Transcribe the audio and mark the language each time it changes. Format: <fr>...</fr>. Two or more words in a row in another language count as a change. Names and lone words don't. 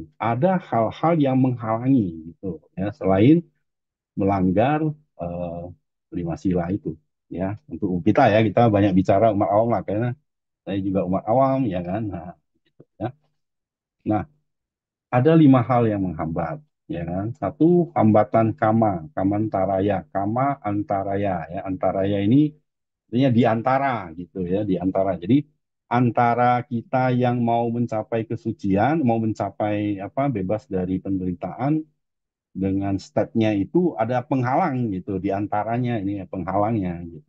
<id>Ada hal-hal yang menghalangi gitu ya, selain melanggar eh, 5 sila itu ya. Untuk kita ya, kita banyak bicara umat awam lah karena saya juga umat awam ya kan. Nah, gitu, ya. Nah, ada 5 hal yang menghambat ya kan. Satu, hambatan kamantaraya, kama antaraya ya. Antaraya ini artinya di antara gitu ya, di antara. Jadi antara kita yang mau mencapai kesucian, mau mencapai apa, bebas dari penderitaan, dengan stepnya itu ada penghalang gitu, di antaranya ini ya penghalangnya gitu.</id>